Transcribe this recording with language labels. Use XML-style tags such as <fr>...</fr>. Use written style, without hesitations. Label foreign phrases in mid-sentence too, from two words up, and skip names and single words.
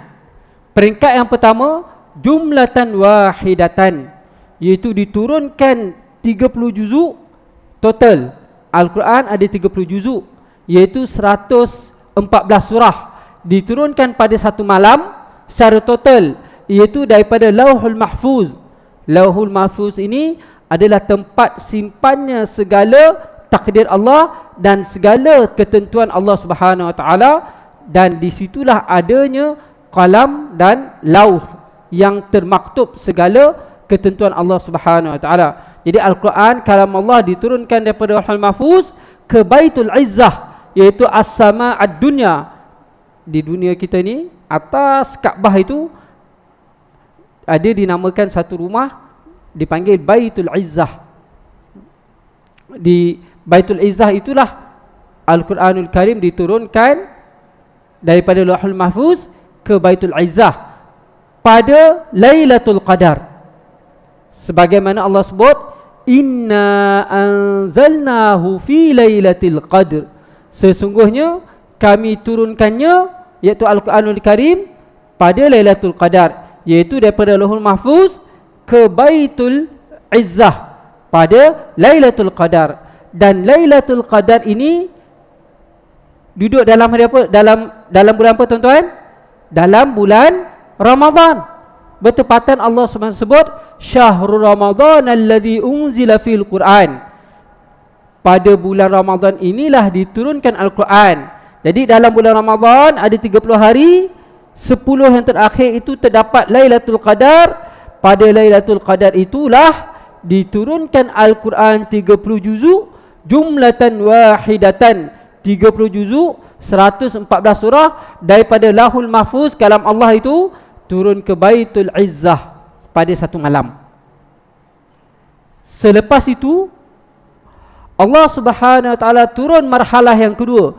<ms>Peringkat yang pertama,</ms> <ar>جملة واحدة,</ar> <ms>iaitu diturunkan 30 juzuk total. Al-Quran ada 30 juzuk, iaitu 114 surah, diturunkan pada satu malam secara total, iaitu daripada Lauhul Mahfuz. Lauhul Mahfuz ini adalah tempat simpannya segala takdir Allah dan segala ketentuan Allah</ms> <ar>سبحانه وتعالى,</ar> <ms>dan disitulah adanya qalam dan lauh yang termaktub segala ketentuan Allah</ms> <ar>سبحانه وتعالى.</ar> <ms>Jadi Al-Quran kalam Allah diturunkan daripada Lauhul Mahfuz ke Baitul Izzah, iaitu</ms> <ar>السماء الدنيا.</ar> <ms>Di dunia kita ni, atas Kaabah itu ada dinamakan satu rumah dipanggil Baitul Izzah. Di Baitul Izzah itulah Al-Quranul Karim diturunkan daripada Lauhul Mahfuz ke Baitul Izzah pada Lailatul Qadar. Sebagaimana Allah sebut,</ms> <ar>إنا أنزلناه في ليلة القدر,</ar> <ms>sesungguhnya kami turunkannya, iaitu Al-Quranul Karim, pada Lailatul Qadar, iaitu daripada Lauhul Mahfuz ke Baitul Izzah pada Lailatul Qadar. Dan Lailatul Qadar ini duduk dalam hari apa? Dalam bulan apa tuan-tuan? Dalam bulan Ramadan. Bertepatan Allah SWT sebut</ms> <ar>شهر رمضان الذي أنزل في القرآن.</ar> <ms>Pada bulan Ramadan inilah diturunkan Al-Quran. Jadi dalam bulan Ramadan ada 30 hari, 10 yang terakhir itu terdapat Lailatul Qadar. Pada Lailatul Qadar itulah diturunkan Al-Quran 30 juzuk,</ms> <ar>جملة واحدة,</ar> <ms>30 juzuk, 114 surah, daripada Lauhul Mahfuz kalam Allah itu turun ke Baitul Izzah pada satu malam. Selepas itu Allah</ms> <ar>سبحانه وتعالى</ar> <ms>turun marhalah yang kedua.</ms>